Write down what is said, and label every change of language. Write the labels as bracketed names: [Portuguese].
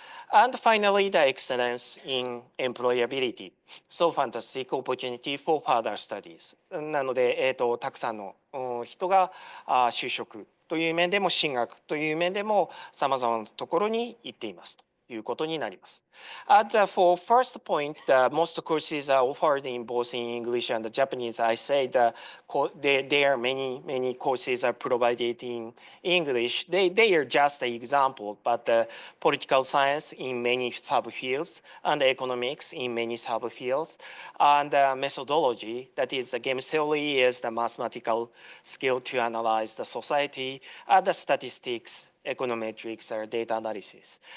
[English] And finally, the excellence in employability. So fantastic opportunity for further studies. [Japanese] なので、たくさんの人が就職という面でも進学という面でも様々なところに行っていますということになります。 [English] And for first point, the most courses are offered in both in English and Japanese. I say that there are many courses are provided in English. They are just an example, but political science in many subfields and economics in many subfields, and methodology, that is the game theory, is the mathematical skill to analyze the society, and the statistics, econometrics, or data analysis.